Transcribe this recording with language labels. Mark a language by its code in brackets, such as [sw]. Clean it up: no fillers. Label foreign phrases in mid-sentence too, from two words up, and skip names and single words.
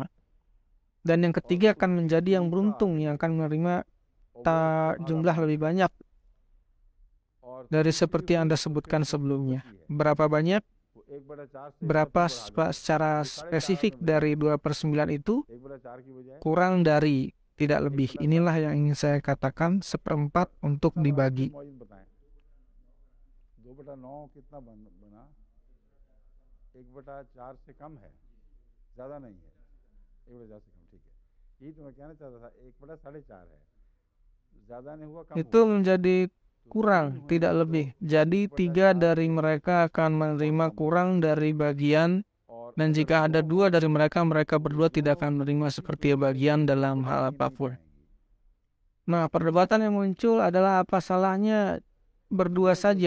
[id] Dan yang ketiga akan menjadi yang beruntung yang akan menerima jumlah lebih banyak dari seperti yang Anda sebutkan sebelumnya. Berapa banyak? Berapa secara spesifik dari 2/9 itu? Kurang dari, tidak lebih. Inilah yang ingin saya katakan, 1/4 untuk dibagi. [hi] 2/9 कितना बना 1/4 से कम है, ज़्यादा नहीं है, 1/4 से कम, ठीक है. यही तो मैं कहना चाहता था, 1/4.5 है, ज़्यादा नहीं हुआ, कम [id] itu menjadi kurang, tidak lebih. Jadi 3 dari mereka akan menerima kurang dari bagian, dan jika ada 2 dari mereka, mereka berdua tidak akan menerima seperti bagian dalam hal apapun. Nah, perdebatan yang muncul adalah apa salahnya berdua saja?